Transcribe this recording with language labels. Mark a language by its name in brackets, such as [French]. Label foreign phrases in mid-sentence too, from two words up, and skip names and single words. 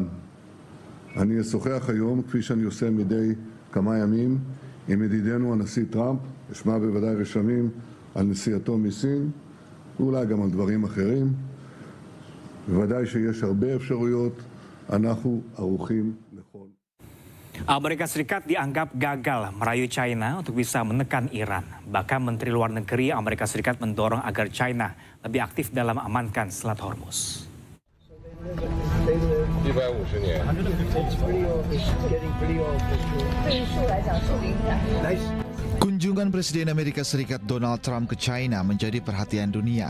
[Hebrew] אני אשוחח היום, כפי שאני עושה מדי כמה ימים, עם ידידנו הנשיא טראמפ, אשמע בוודאי רשמים על נסיעתו מסין, ואולי גם על דברים אחרים. בוודאי שיש הרבה אפשרויות, אנחנו ערוכים לכל. [Indonesian] Amerika Serikat dianggap gagal merayu China untuk bisa menekan Iran. Bahkan Menteri Luar Negeri Amerika Serikat mendorong agar China lebih aktif dalam amankan Selat Hormuz. 150年。 Kunjungan Presiden Amerika Serikat Donald Trump ke China menjadi perhatian dunia.